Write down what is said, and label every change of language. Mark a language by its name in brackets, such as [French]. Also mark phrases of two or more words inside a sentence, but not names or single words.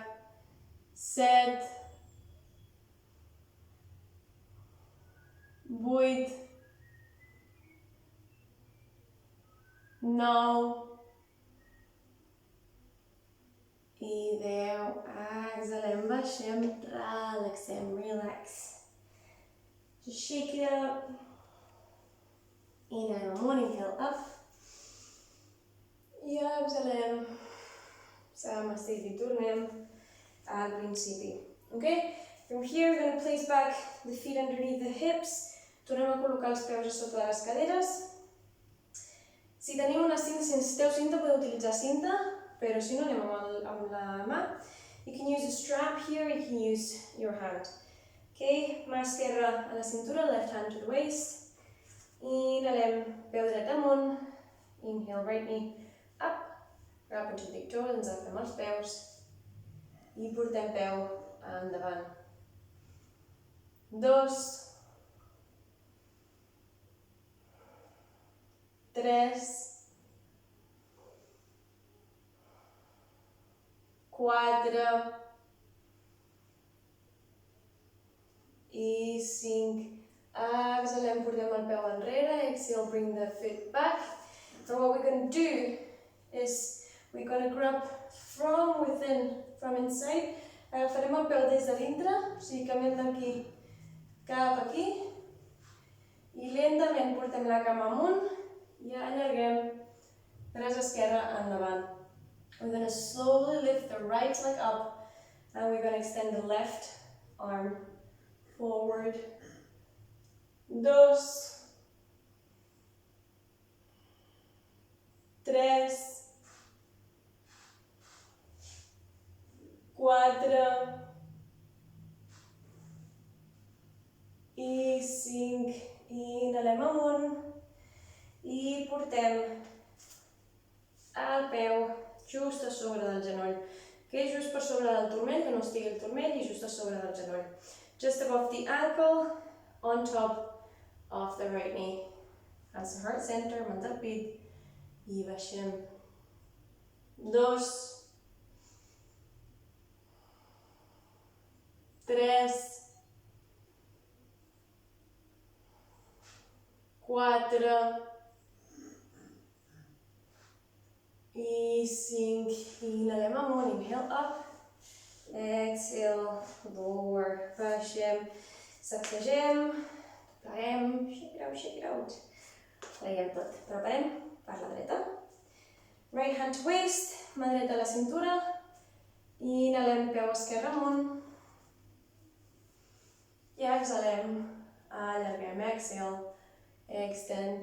[Catalan] 7, 8, 9 i 10. Exhalem, baixem, relaxem, [English] relax. Just shake it up. Inhale, inhale up. [Catalan] I exhalem. Namaste i tornem al principi. [English] Okay? From here, we're going to place back the feet underneath the hips. [Catalan] Tornem a col·locar els peus a sota de les caderes. Si teniu una cinta, si necessiteu cinta, podeu utilitzar cinta, però si no, anem amb la mà. [English] You can use a strap here, you can use your hand. [Catalan] Okay, mà esquerra a la cintura, [English] left hand to the waist. [Catalan] Inhalem, peu dret amunt. [English] Inhale, right knee up. Grab into the big toe, [Catalan] ens agafem els peus. I portem peu endavant. 2, 3, 4 i 5. Exhalem, portem el peu enrere. [English] Exhale, bring the foot back. And what we're going to do is we're going to grab from within, from inside. [Catalan] Agafarem el peu des de dintre, o sigui, canviem d'aquí cap aquí. I lentament portem la cama amunt i allarguem braç esquerre endavant. [English] We're going to slowly lift the right leg up and we're going to extend the left arm forward. [Catalan] 2, 3, 4 i 5. Inhalem amunt i portem el peu just a sobre del genoll. Okay? Just per sobre del turmell, que no estigui el turmell, i just a sobre del genoll. [English] Just above the ankle, on top of the right knee. Hands to heart center, [Catalan] mans al pit. I baixem. 2, 3, 4 i 5. Inhalem amunt, [English] inhale up. Exhale, lower. [Catalan] Baixem, sacsegem, pleguem, [English] shake it out. [Catalan] Pleguem tot. Preparem per la dreta. [English] Right hand to waist, [Catalan] mà dreta a la cintura. Inhalem, peu esquerre amunt. I exhalem, allarguem, [English] exhale, extend.